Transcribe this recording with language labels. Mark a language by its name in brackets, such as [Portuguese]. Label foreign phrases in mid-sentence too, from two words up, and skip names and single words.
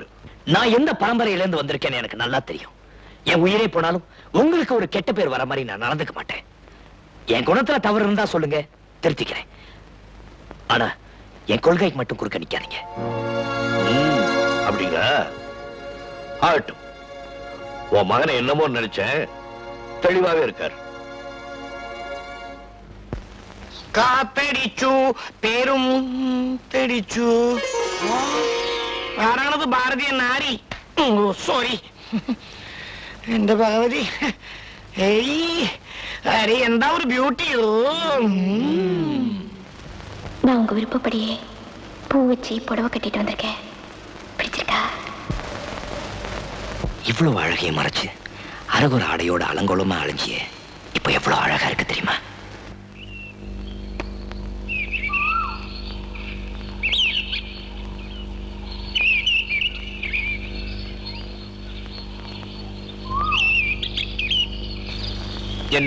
[Tamil] நான் எந்த பரம்பரையில இருந்து வந்திருக்கேன்னு எனக்கு நல்லா தெரியும். என் உயிரே போனாலும் உங்களுக்கு ஒரு கெட்ட பேர் வர மாதிரி நான் நடந்துக்க மாட்டேன். என் குணத்துல தவறு இருந்தா சொல்லுங்க, திருத்திக்கிறேன். ஆனா என் கொள்கைக்கு மட்டும் குறுக்க நிக்காதீங்க. அப்படிங்க ஆகட்டும். உன் மகனை என்னமோ நினைச்சேன், தெளிவாவே இருக்கார். [Malayalam] കാത്തടിച്ചു പേരും തെടിച്ചു. ആരാണത്? ഭാരതീയ നാരി. സോറി, എന്റെ ഭഗവതി. ഏയ്, അരെ എന്താ ഒരു ബ്യൂട്ടിയോ. [Tamil] நான் உங்க விருப்பப்படியே பூ வச்சு புடவை கட்டிட்டு வந்திருக்கேன். பிடிச்சிருக்கா? இவ்வளவு அழகையை மறைச்சு அரகுர ஆடையோட அலங்கோலமா அழிஞ்சியே இப்ப எவ்வளவு அழகா இருக்கு தெரியுமா? என்ன?